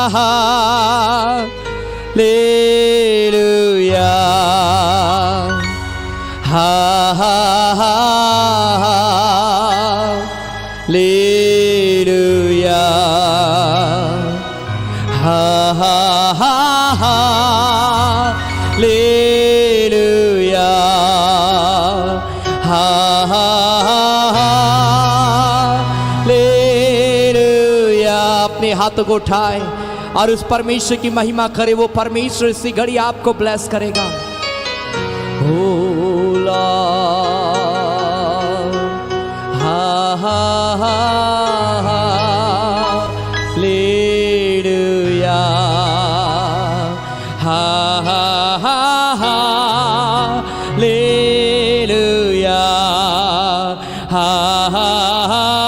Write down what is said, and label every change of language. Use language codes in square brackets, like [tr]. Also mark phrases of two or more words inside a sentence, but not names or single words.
[hi] hallelujah, ha ha ha hallelujah, ha ha ha hallelujah, ha ha hallelujah। अपने हाथों को उठाए और उस परमेश्वर की महिमा करे, वो परमेश्वर इसी घड़ी आपको ब्लेस करेगा। [en] O Lord, हा हा हा हालेलुया, हा हा हा हालेलुया, हा हा हा